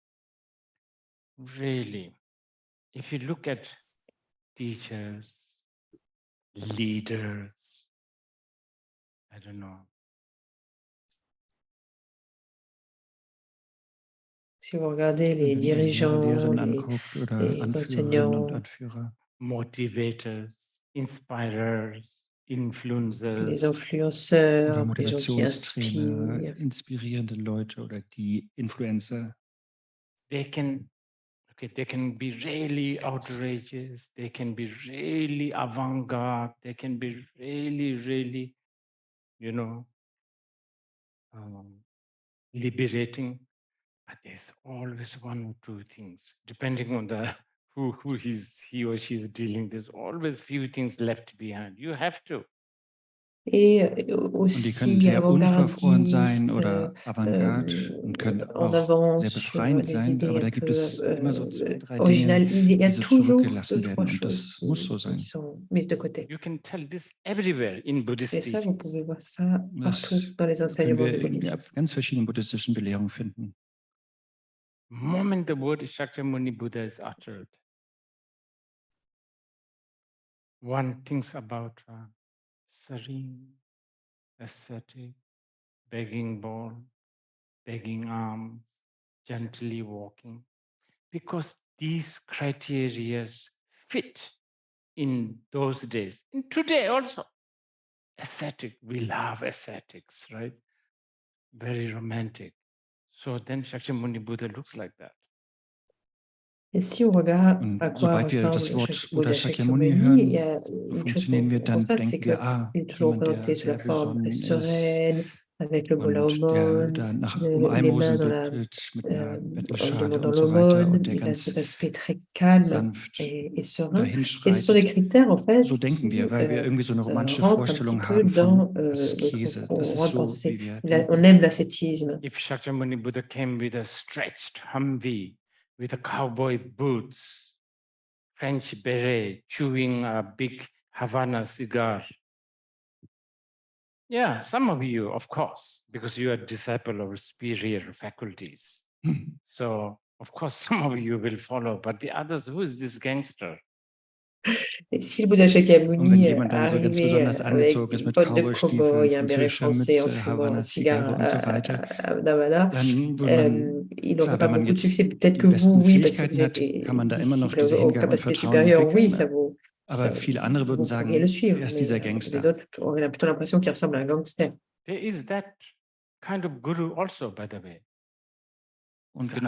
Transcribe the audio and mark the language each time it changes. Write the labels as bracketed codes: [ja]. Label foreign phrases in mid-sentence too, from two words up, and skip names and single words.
[en] Really, if you look at teachers, leaders, I don't know. [fr] Si vous regardez les [de] Wenn ihr Lehrer, [fr] dirigeants, [de] Lehrerinnen [fr] les [de] anguckt oder [fr] les [de] Anführerinnen und [fr] enseignants, [de] Anführer, [en] Motivators, inspirers, [fr] les [en] influencers, [de] oder [fr] influenceurs, les gens qui [de] Motivationstrainer, [fr] inspirent, [de] inspirierende Leute oder die Influencer, [en] they can be really outrageous, they can be really avant-garde, they can be really, really, liberating. But there's always one or two things, depending on the who he or she is dealing. There's always few things left behind. You have to. [fr] et [de] und die können [fr] aussi [de] sehr unverfroren sein [fr] avant-gardistes, [de] oder avantgarde und können [fr] en [de] auch [fr] avance [de] sehr [fr] sur [de] befreiend [fr] les [de] sein, [fr] idées [de] aber [fr] un [de] da gibt [fr] peu [de] es immer so 2, 3 [fr] originales. [de] Dinge, [fr] Il y a [de] die so [fr] toujours [de] zurückgelassen [fr] 2, 3 [de] werden, und [fr] choses [de] das muss so [fr] qui [de] sein. [fr] sont mises de côté. [en] You can tell this everywhere in Buddhist [fr] Et ça, vous [en] teachings. [fr] pouvez voir ça partout [de] Das [fr] dans les [de] können [fr] enseignements [de] wir [fr] du [de] in [fr] bouddhisme. [de] ganz verschiedenen buddhistischen Belehrungen finden. [en] Moment the word Shakyamuni Buddha is uttered, one thinks about serene, ascetic, begging bowl, begging arms, gently walking, because these criteria fit in those days. And today also, ascetic, we love ascetics, right? Very romantic. So then Shakyamuni Buddha looks like that. [fr] Et si on regarde à [de] Und [fr] quoi [de] sobald wir [fr] ressemble [de] das Wort [fr] Buddha [de] Buddha Shakyamuni [fr] Shakyamuni, il y a [de] hören, so [fr] une chose [de] funktionieren wir, [fr] qu'on [de] dann [fr] constate, c'est [de] denken wir, [fr] qu'il est toujours [de] jemand, [fr] représenté [de] der [fr] sous la [de] sehr [fr] forme [de] besonnen ist [fr] sereine, avec le bol à [de] und der [fr] aumône, [de] da um [fr] les mains [de] Almosen [fr] dans la, [de] bittet mit einer [fr] en [de] Bettelschale [fr] demandant [de] und so weiter, und [fr] l'aumône. [de] der [fr] Il a cet [de] ganz [fr] aspect très calme [de] sanft [fr] et serein. [de] dahin [fr] Et ce sont des [de] schreitet. [fr] critères, en fait, [de] So denken [fr] qui [de] wir, weil wir irgendwie so eine romantische [fr] rentrent un petit [de] Vorstellung [fr] peu [de] haben [fr] dans [de] von Askese. Das [fr] on [de] ist [fr] rentre dans [de] so, wie wir [fr] on [de] denken. [fr] aime l'ascétisme. [en] If Shakyamuni Buddha came with a stretched Humvee, with a cowboy boots, French beret, chewing a big Havana cigar. Yeah, some of you, of course, because you are disciple of superior faculties. So, of course, some of you will follow, but the others, who is this gangster? [fr] Et si le Bouddha [de] Und wenn [fr] Shakyamuni [de] jemand dann so ganz [fr] arrivait [de] besonders [fr] avec [de] angezogen ist [fr] des [de] mit [fr] bottes de [de] Cowboystiefeln, [fr] cow-boy, un béret [de] französischer [fr] français en [de] Mütze, [fr] fumant un cigare [de] Havana-Zigarre und so weiter, [fr] à Davana, [de] dann würde man, [fr] il n'aurait [de] klar, [fr] pas [de] wenn man [fr] beaucoup de succès. [de] jetzt [fr] Peut-être [de] die [fr] que vous, [de] besten [fr] oui, parce que [de] Fähigkeiten [fr] vous êtes [de] hat, kann man da immer noch [fr] disciple [de] diese [fr] aux [de] Hingabe und [fr] capacités [de] Vertrauen [fr] supérieures, oui, [de] entwickeln, aber viele andere würden [fr] vous pourriez le [de] sagen, [fr] suivre, [de] er ist [fr] mais [de] dieser [fr] les [de] Gangster. [fr] autres auraient plutôt l'impression qu'il ressemble à un gangster. [en] There is that kind of guru also, by the way. [de] Und So